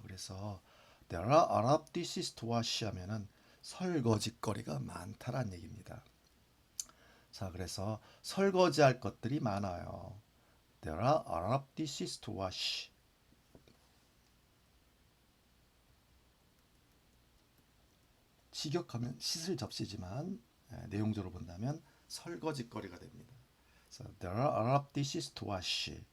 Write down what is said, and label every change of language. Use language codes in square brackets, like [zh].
[ko] 그래서 [en] there are a lot of dishes to wash [ko] 하면은 설거지거리가 많다란 얘기입니다. 자, 그래서 설거지할 것들이 많아요. [en] There are a lot of dishes to wash. [ko] 직역하면 씻을 접시지만 내용적으로 본다면 설거지거리가 됩니다. [en] So there are a lot of dishes to wash.